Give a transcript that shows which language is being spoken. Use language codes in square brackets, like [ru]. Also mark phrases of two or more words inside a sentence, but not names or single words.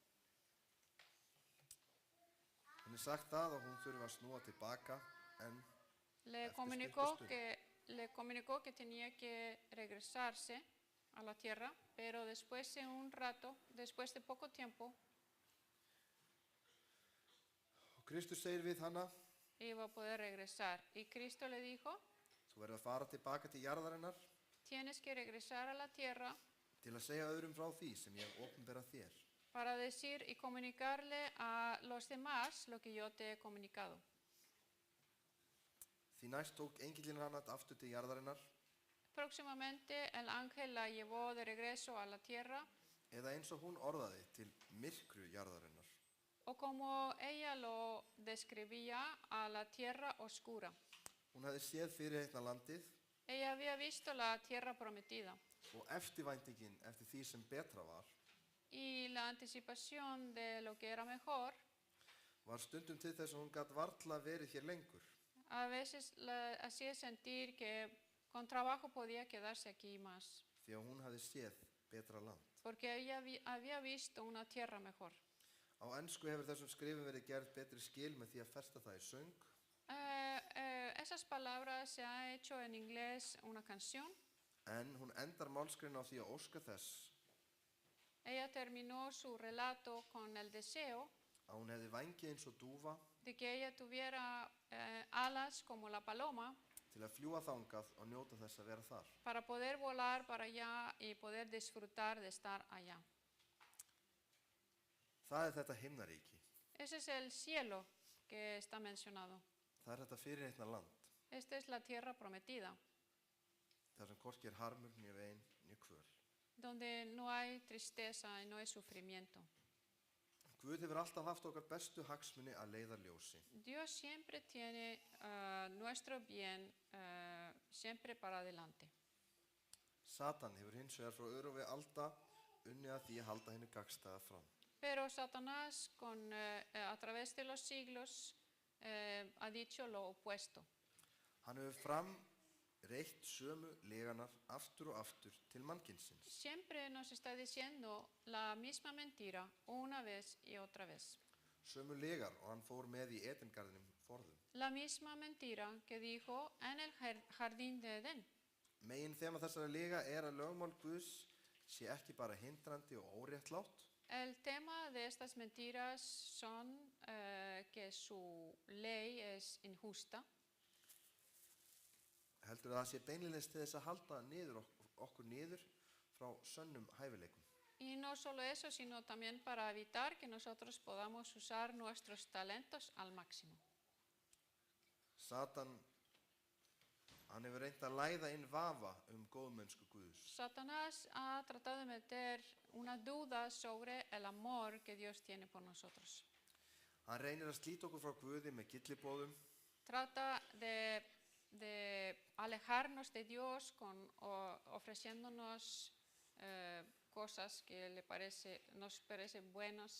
[is] Henni sagt það að hún þurfi að snúa tilbaka en [es] Le [is] eftir [es] comunicó [is] stutta stund. [es] le comunicó que tenía que regresarse a la tierra, pero después de un rato, después de poco tiempo, [is] Og Kristus segir við hana, [es] iba a poder regresar. Y Cristo le dijo, [is] þú verður að fara tilbaka til jarðarinnar [es] tienes que regresar a la tierra [is] til að segja öðrum frá því sem ég hef opinberað þér. [es] para decir y comunicarle a los demás lo que yo te he comunicado. [is] Því næst tók engillinn hana aftur til jarðarinnar, [es] Próximamente el ángel la llevó de regreso a la tierra, [is] eða eins og hún orðaði til myrkru jarðarinnar. [es] o como ella lo describía, a la tierra oscura. [is] Hún hafði séð fyrirheitna landið [es] Ella había visto la tierra prometida [is] og eftirvæntingin eftir því sem betra var [es] y la anticipación de lo que era mejor [is] stundum til þess að hún gat varla verið hér lengur. [es] A veces hacía sentir que con trabajo podía quedarse aquí más, [is] því að hún hafði séð betra land. [es] porque ella había visto una tierra mejor. [is] Á ensku hefur þessum skrifum verið gerð betri skil með því að festa það í söng. [es] Esas palabras se ha hecho en inglés una canción. [is] En hún endar málsgrein á því að óska þess [es] Ella terminó su relato con el deseo [is] að hún hefði vængi eins og dúfa [es] de que ella tuviera alas como la paloma [is] til að fljúga þangað og njóta þess að vera þar. [es] para poder volar para allá y poder disfrutar de estar allá. [is] Það þetta himnaríki. [es] Ese es el cielo que está mencionado. [is] Það þetta fyrirheitna land. [es] Esta es la tierra prometida, [is] Þar sem hvorki harmur, né vein, né kvöl. [es] donde no hay tristeza y no hay sufrimiento. [is] Guð hefur alltaf haft okkar bestu hagsmuni að leiðarljósi. [es] Dios siempre tiene nuestro bien siempre para adelante. [is] Satan hefur hins vegar frá örófi alda unnið að því að halda henni gagnstæða fram. [es] Pero Satanás a través de los siglos ha dicho lo opuesto. [is] Hann hefur reitt sömu leganar aftur og aftur til mannkynsins. [es] Siempre nos está diciendo la misma mentira una vez y otra vez. [is] Sömu legar og hann fór með í Edengarðinum forðum. [es] La misma mentira que dijo en el jardín de Edén. [is] Megin þema þessara lega er að lögmál Guðs sé ekki bara hindrandi og óréttlátt, [es] El tema de estas mentiras son que su ley es injusta, [is] heldur að það sé beinlínis til þess að halda okkur niður frá sönnum hæfileikum. [es] y no solo eso, sino también para evitar que nosotros podamos usar nuestros talentos al máximo. [is] Satan, hann hefur reynt að læða inn vafa góðmennsku Guðs. [es] Satanás ha tratado de meter una duda sobre el amor que Dios tiene por nosotros. [is] Hann reynir að slíta okkur frá Guði með gylliboðum, [es] Trata de alejarnos de Dios ofreciéndonos cosas que nos parecen buenas.